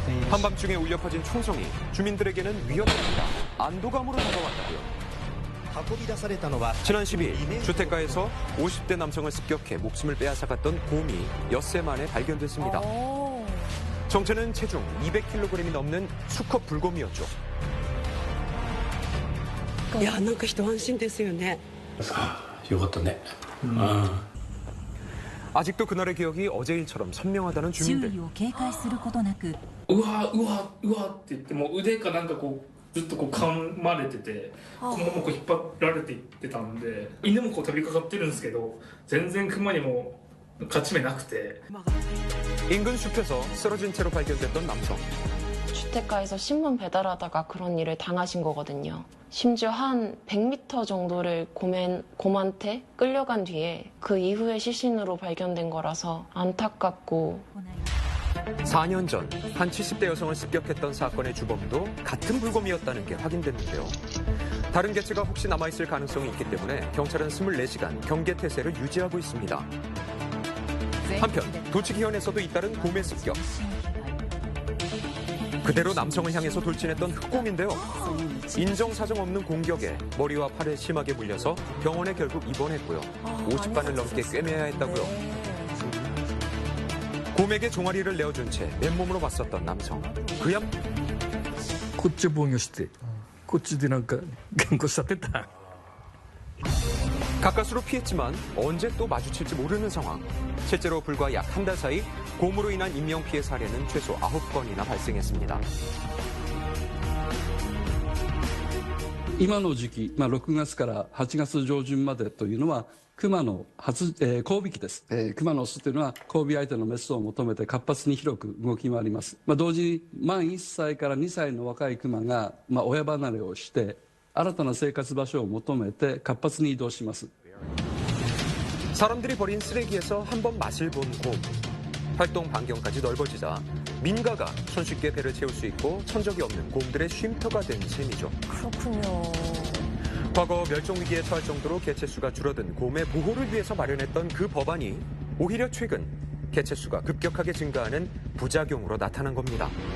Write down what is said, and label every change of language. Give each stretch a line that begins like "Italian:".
Korean: 한밤중에 울려 퍼진 총성이 주민들에게는 위협입니다. 안도감으로 다가왔다고요. 지난 12일 주택가에서 50대 남성을 습격해 목숨을 빼앗아갔던 곰이 엿새 만에 발견됐습니다. 정체는 체중 200kg이 넘는 수컷 불곰이었죠. 야, 뭔가
Japanese: 人安心ですよね. よかったね.
Korean: 아직도 그날의 기억이 어제 일처럼 선명하다는 주민들.
Japanese: うわうわうわって言っても腕かなんかこうずっとこう噛まれててこのままこう引っ張られていってたんで犬もこう飛びかかってるんですけど全然クマにも勝ち目なくて
Korean: 인근 숲에서 쓰러진 채로 발견됐던 남성. 주택가에서 신문 배달하다가 그런 일을 당하신 거거든요. 심지어 한 100m 정도를 곰한테 끌려간 뒤에 그 이후에 시신으로 발견된 거라서 안타깝고 4년 전 한 70대 여성을 습격했던 사건의 주범도 같은 불곰이었다는 게 확인됐는데요. 다른 개체가 혹시 남아있을 가능성이 있기 때문에 경찰은 24시간 경계태세를 유지하고 있습니다. 한편 도치기현에서도 잇따른 곰의 습격. 그대로 남성을 향해서 돌진했던 흑곰인데요. 인정사정 없는 공격에 머리와 팔에 심하게 물려서 병원에 결국 입원했고요. 50반을 넘게 꿰매야 했다고요. 곰에게 종아리를 내어준 채 맨몸으로 맞섰던 남성. 그야
Japanese: こっちを防御してこっちでなんか頑固された.
Korean: 가까스로 피했지만 언제 또 마주칠지 모르는 상황. 실제로 불과 약 한 달 사이 곰으로 인한 인명피해 사례는 최소 9건이나 발생했습니다.
Japanese: 今の時期、6月から8月上旬までというのは熊の交尾期です。熊のオスというのは交尾相手のメスを求めて活発に広く動き回ります。同時に満1歳から2歳の若い熊が親離れをして新たな生活場所を求めて活発に移動します。
Korean: 사람들이 버린 쓰레기에서 한번 맛을 본 곰. 활동 반경까지 넓어지자 민가가 손쉽게 배를 채울 수 있고 천적이 없는 곰들의 쉼터가 된 셈이죠. 그렇군요. 과거 멸종위기에 처할 정도로 개체수가 줄어든 곰의 보호를 위해서 마련했던 그 법안이 오히려 최근 개체수가 급격하게 증가하는 부작용으로 나타난 겁니다.